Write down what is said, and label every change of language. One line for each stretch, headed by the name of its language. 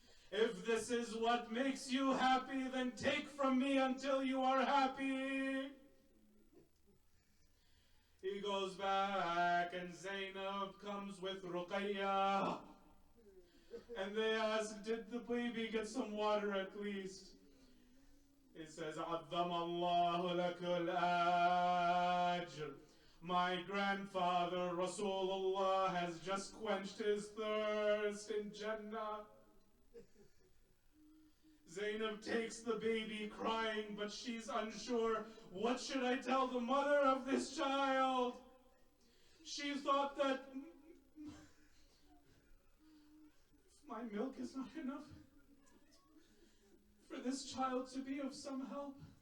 English: If this is what makes you happy, then take from me until you are happy. He goes back, and Zainab comes with Ruqayya. And they ask, did the baby get some water at least? He says,
Arabic: عَظَّمَ اللَّهُ لَكُ الْأَجْرِ.
English: My grandfather, Rasulullah, has just quenched his thirst in Jannah. Zainab takes the baby crying, but she's unsure. What should I tell the mother of this child? She thought that my milk is not enough for this child to be of some help.